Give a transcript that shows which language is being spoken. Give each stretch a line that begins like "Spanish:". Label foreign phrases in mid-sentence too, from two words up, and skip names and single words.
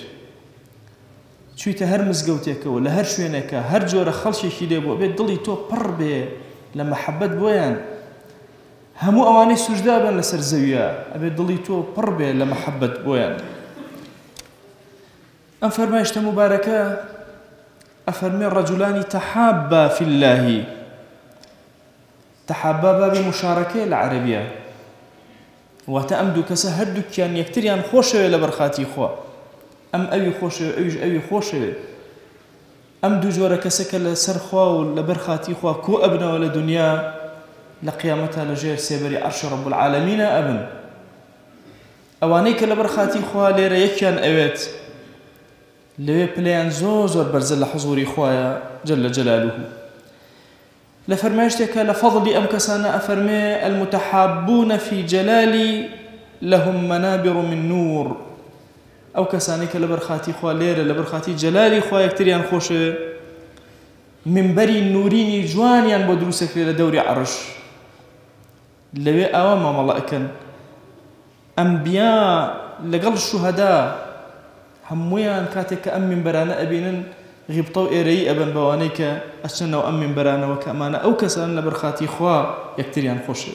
Central Kurdish: چوویتە هەر مزگەوتێکەوە لە هەر شوێنێکە هەر جۆرە خەڵکێکی لێ بۆ ئەبێت دڵی تۆ پڕ بێ لە مەحەبەت بۆیان. هەموو ئەوانەی سوژدا بن لەسەر زەویە ئەبێت دڵی تۆ پڕ بێ لە مەحەبەت بۆیان. ئەم فەرمایشتە مبارەکە ئەفەرمێ
Arabic: رجلان تحابا في الله.
Central Kurdish: تحابا بابی مشارەکەیە لە عەرەبیە، واتە ئەم دوو کەسە هەردووکیان یەکتریان خۆشەوێ لەبەر خاتی خوا. ئەم ئەوی خۆشەوێ ئەویش ئەوی خۆشەوێ. ئەم دوو جۆرە کەسە کە لەسەر خوا و لەبەر خاتی خوا کۆ ئەبنەوە لە دنیا لە قیامەتە لەژێر سێبەری عەرشی
Arabic: ڕەب العالەمینە
Central Kurdish: ئەبن. ئەوانەی کە لەبەر خاتی خوا لێرە یەکیان ئەوێت لەوێ پلەیان زۆر بەرزە لە حوزوری خوایە
Arabic: جەل جەلالوه.
Central Kurdish: لە فەرمایشتێکە لە فەضلی ئەم کەسانە ئەفەرمێ
Arabic: المتحابون في جلالي لهم منابر من نور.
Central Kurdish: ئەو کەسانەی کە لەبەر خاتی خوا لێرە لەبەر خاتی جەلالی خوا یەکتریان خۆشە، منبەری نورینی جوانیان بۆ دروستەکرێ لە دەوری عەرش. لەوێ ئاوا مامەڵە ئەکەن. ئەنبیا لەگەڵ شوهەدا هەموویان کاتێک کە ئەم منبەرانە ئەبینن غیبتە و ئێرەیی ئەبن بەوانەی کە ئەچنەوە ئەم منبەرانەوە کە ئەمانە ئەو کەسان لەبەر خاتی خوا یەکتریان خۆشە.